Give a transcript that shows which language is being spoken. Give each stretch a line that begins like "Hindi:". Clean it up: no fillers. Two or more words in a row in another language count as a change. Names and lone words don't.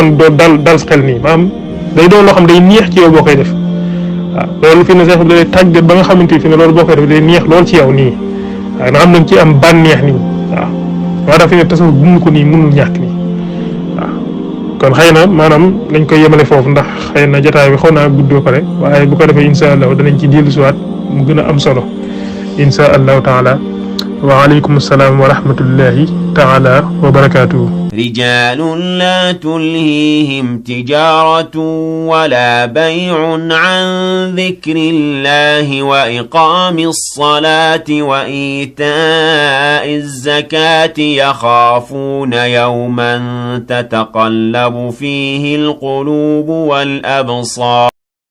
Wolof: doo dal xel nii maanaam day doon loo xam day neex ci yow boo koy def waaw loolu fi ne sax da lay tàggat ba nga xamante fi ne loolu boo koy def day neex lool ci yow nii waaw nga xam nañ ci am bànneex nii waaw moo tax fi ne tasawuf dund ko nii mënul ñàkk nii waaw kon xëy na maanaam dañ koy yemale foofu ndax xëy na jotaay bi xaw naa gudd ba pare waaye bu ko defee
Arabic: إن شاء الله
Wolof: danañ ci dellu siwaat mu gën a am solo
Arabic: إن شاء الله تعالى وعليكم السلام ورحمة الله تعالى وبركاته. رجال لا تلهيهم تجارة ولا بيع عن ذكر الله وإقام الصلاة وإيتاء الزكاة يخافون يوما تتقلب فيه القلوب والأبصار